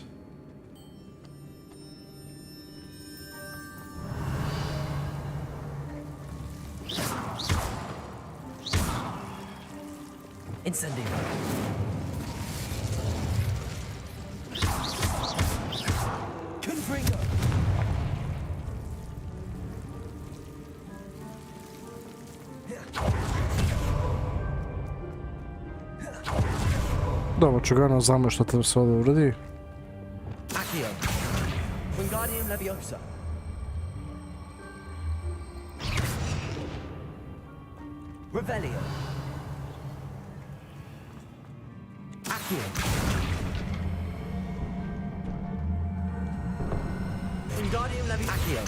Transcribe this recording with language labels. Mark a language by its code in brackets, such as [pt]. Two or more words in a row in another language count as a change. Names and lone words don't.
[sr] Incendio. Confringo. Dobro, čugano znamo što treba se ovdje uradi. Accio. Wingardium Leviosa. Revelio. Accio. Wingardium Leviosa. Accio.